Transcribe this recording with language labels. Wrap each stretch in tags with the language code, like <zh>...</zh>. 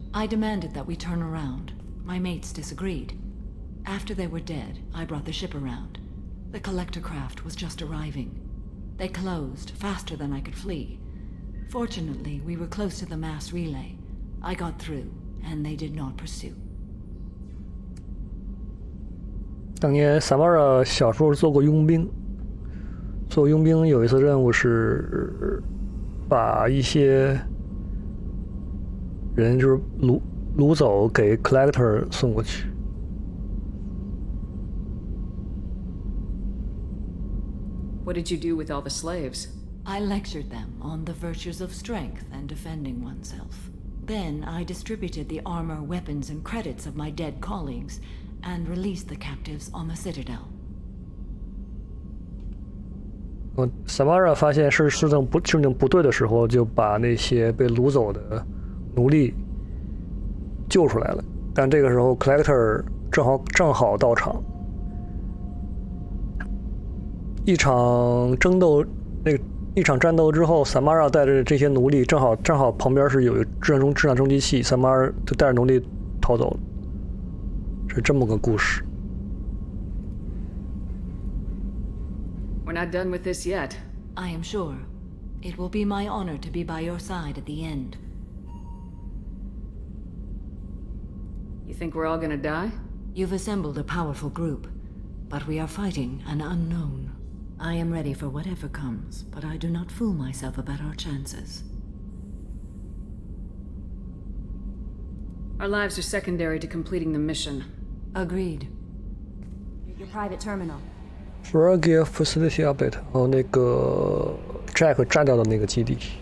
<en>I demanded that we turn around. My mates disagreed. After they were dead, I brought the ship around. The collector craft was just arriving. They closed faster than I could flee. Fortunately, we were close to the mass relay. I got through, and they did not pursue.</en> <zh>当年 Samara 小时候做过佣兵，做佣兵有一次任务是把一些人就是掳走给 collector 送过去。</zh> <en>What did you do with all the slaves? I lectured them on the virtues of strength and defending oneself. Then I distributed the armor, weapons, and credits of my dead colleagues and released the captives on the Citadel.</en> <zh>Samara 发现事情不对的时候，就把那些被掳走的奴隶救出来了。但这个时候 collector 正好到场，一场战斗之后 ，Samara 带着这些奴隶，正好旁边是有质量中继器 ，Samara 就带着奴隶逃走了，是这么个故事。</zh> <en>We're not done with this yet. I am sure. It will be my honor to be by your side at the end. You think we're all gonna die? You've assembled a powerful group, but we are fighting an unknown. I am ready for whatever comes, but I do not fool myself about our chances. Our lives are secondary to completing the mission. Agreed. Your private terminal. Froggy Facility Update，</en> <zh>然后那个 Jack 炸掉的那个基地。</zh>